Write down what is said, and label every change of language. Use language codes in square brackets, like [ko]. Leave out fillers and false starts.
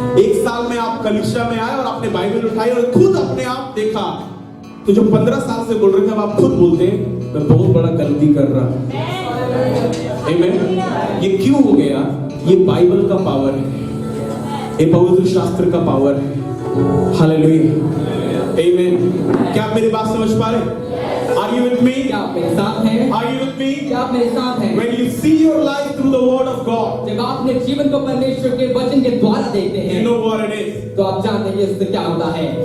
[hi] एक साल में आप कलीसिया में आए और आपने बाइबल उठाई और खुद अपने आप देखा, तो जो 15 साल से बोल रहे थे अब आप खुद बोलते हैं मैं बहुत बड़ा गलती कर रहा हूं। आमीन। ये क्यों हो गया? ये बाइबल का पावर है, ये पवित्र शास्त्र का पावर है। हालेलुया। आमीन। क्या आप मेरी बात समझ पा रहे? [en] Are you with me? [hi] क्या आप मेरे साथ हैं? [en] Are you with me? [hi] क्या आप मेरे साथ हैं? [en] When you see your life through the word of God, [hi] जब आप अपने जीवन को परमेश्वर के वचन के द्वारा देखते हैं, [en] you know what it is. [hi] तो आप जानते हैं कि इससे क्या होता है।